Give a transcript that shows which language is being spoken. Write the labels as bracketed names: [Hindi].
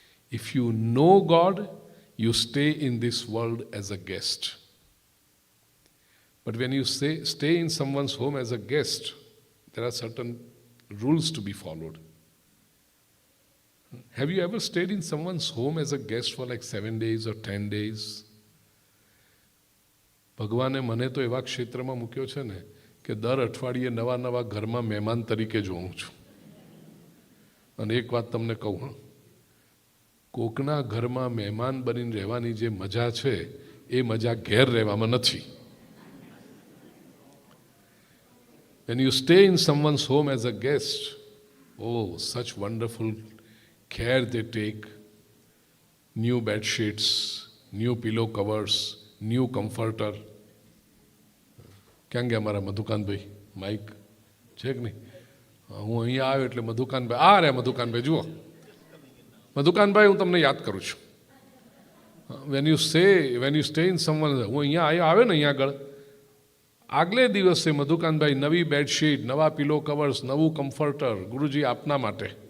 [English] If you know God, you stay in this world as a guest. But when you stay in someone's home as a guest, there are certain rules to be followed. Have you ever stayed in someone's home as a guest for like 7 days or 10 days? [Gujarati] ભગવાને મને તો એવા ક્ષેત્રમાં મૂક્યો છે ને કે દર અઠવાડિયે નવા નવા ઘરમાં મહેમાન તરીકે જોઉં છું. અને એક વાત તમને કહું, કોકના ઘરમાં મહેમાન બનીને રહેવાની જે મજા છે એ મજા ઘેર રહેવામાં નથી. [English] When you stay in someone's home as a guest, oh, such wonderful care they take. New bed sheets, new pillow covers, new comforter. [Gujarati] ક્યાં ગયા મારા મધુકાનભાઈ? માઇક છે કે નહીં? હું અહીંયા આવ્યો એટલે મધુકાનભાઈ, આ રે મધુકાનભાઈ, જુઓ મધુકાનભાઈ, હું તમને યાદ કરું છું. [English] when you stay in someone, [Gujarati] હું અહીંયા આવ્યો ને અહીંયા આગળ, આગલે દિવસે મધુકાનભાઈ નવી બેડશીટ, નવા પિલો કવર્સ, નવું કમ્ફર્ટર, ગુરુજી આપના માટે.